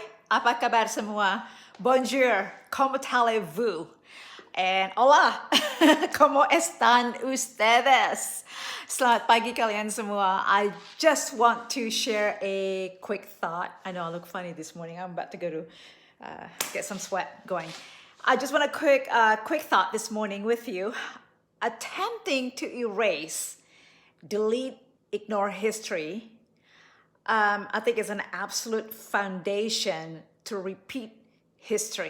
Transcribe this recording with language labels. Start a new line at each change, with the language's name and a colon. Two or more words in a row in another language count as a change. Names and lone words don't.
Indonesian: Apa kabar semua?
French: Bonjour, ¿cómo allez-vous?
Spanish: And hola, ¿cómo están ustedes?
Indonesian: Selamat pagi kalian semua.
English: I just want to share a quick thought. I know I look funny this morning. I'm about to go to get some sweat going. I just want a quick thought this morning with you. Attempting to erase, delete, ignore history, I think is an absolute foundation to repeat history.